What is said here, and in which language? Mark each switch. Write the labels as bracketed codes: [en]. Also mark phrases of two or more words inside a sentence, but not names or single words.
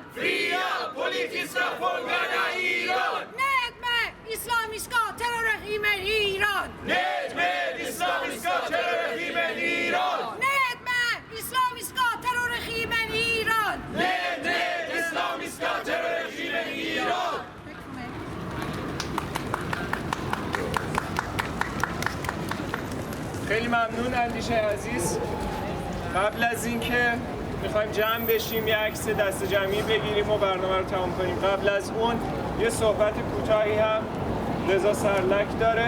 [sv] Fria politiska fångarna i Iran! Ned med islamiska terrorregimen i Iran! Ned med islamiska terrorregimen i Iran! Ned med islamiska terrorregimen i Iran! Ned med islamiska terrorregimen i Iran! [fa] خیلی ممنون اندیشه عزیز. قبل از اینکه میخوایم جمع بشیم یه عکس دست جمعی بگیریم و برنامه رو تمام کنیم، قبل از اون یه صحبت کوتاهی هم رضا سرلک داره.